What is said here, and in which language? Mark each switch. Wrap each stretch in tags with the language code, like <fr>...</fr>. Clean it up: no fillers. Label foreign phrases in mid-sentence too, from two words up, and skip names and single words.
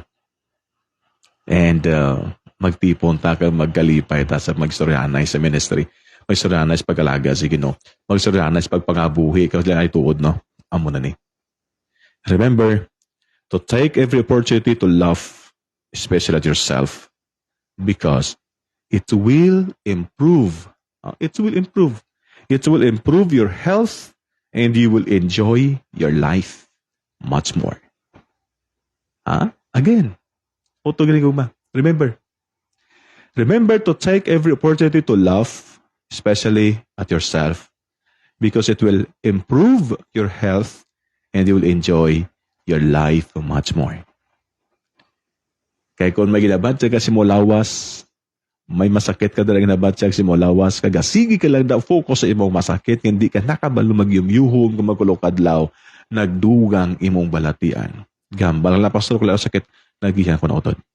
<hil>And magtipon ta ka magkalipay ta sa magstoryanay sa ministry. Magstoryanay sa pag-alaga sa Ginoo. Magstoryanay sa pagpangabuhi kasi lang ay tuod, no? Amo na ni.</hil> <en>Remember to take every opportunity to love, especially at yourself, because it will improve. It will improve. It will improve your health and you will enjoy your life much more. Again, remember to take every opportunity to laugh, especially at yourself, because it will improve your health and you will enjoy your life much more.</en> <hil>Kaya kung may ginabatsyag ka si mo lawas, may masakit ka dalang ginabatsyag si mo lawas, kagasigi ka lang daw focus sa imong masakit, hindi ka nakabalo magyumyuhong kung magkulokadlaw, nagdugang imong balatian. Gambal na pastor ko lang sakit, nagihan ko na utod.</hil>